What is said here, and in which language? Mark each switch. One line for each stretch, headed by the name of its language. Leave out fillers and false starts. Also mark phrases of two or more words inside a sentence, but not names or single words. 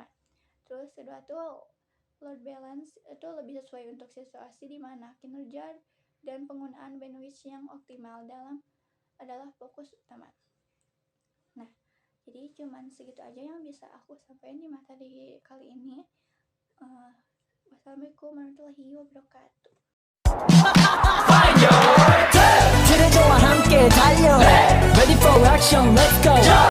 Indonesian: Terus kedua tuh load balance itu lebih sesuai untuk situasi di mana kinerja dan penggunaan bandwidth yang optimal adalah fokus utama. Nah, jadi cuman segitu aja yang bisa aku sampaikan di materi kali ini.
Arabic: Wassalamualaikum warahmatullahi wabarakatuh.
Korean: 그대와 함께 달려.
English: Ready for action, let's go.